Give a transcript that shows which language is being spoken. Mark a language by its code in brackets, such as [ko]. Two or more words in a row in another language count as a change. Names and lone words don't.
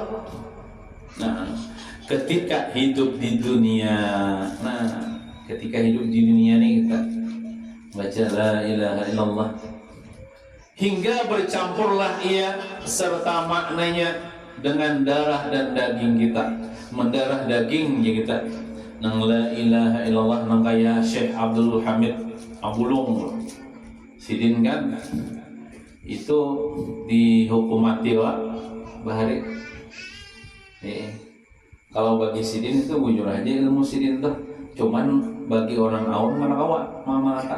[bjn] Nah, ketika hidup di dunia, nih kita baca [ar] لا إله إلا الله [bjn] hingga bercampurlah ia serta maknanya dengan darah dan daging kita, mendarah dagingnya kita. Nang [ar] لا إله إلا الله [bjn] nang kaya Syekh Abdul Hamid Abulung Sidin kan itu dihukum mati bahari. Kalau bagi Sidin itu bujur aja ilmu Sidin tuh, cuman bagi orang awam mana kawa mamakan.